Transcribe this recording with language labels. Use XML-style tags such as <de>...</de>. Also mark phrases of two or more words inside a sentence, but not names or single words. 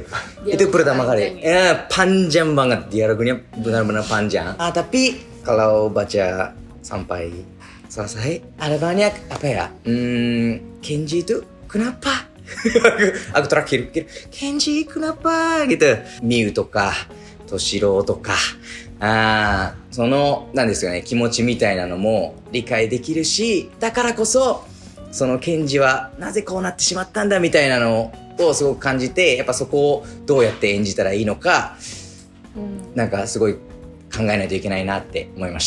<id>Itu pertama kali. Panjang banget, dialognya benar-benar panjang. Tapi kalau baca sampai selesai ada banyak apa ya? Kenji itu kenapa? Aku terakhir pikir Kenji kenapa gitu.</id> <ja>Miyu とか Toshiro とか。そのなんですよね、気持ちみたいなのも理解できるし、だからこそそのケンジはなぜこうなってしまったんだみたいなのをすごく感じて、やっぱそこをどうやって演じたらいいのか、なんかすごい考えないといけないなって思いました。</ja>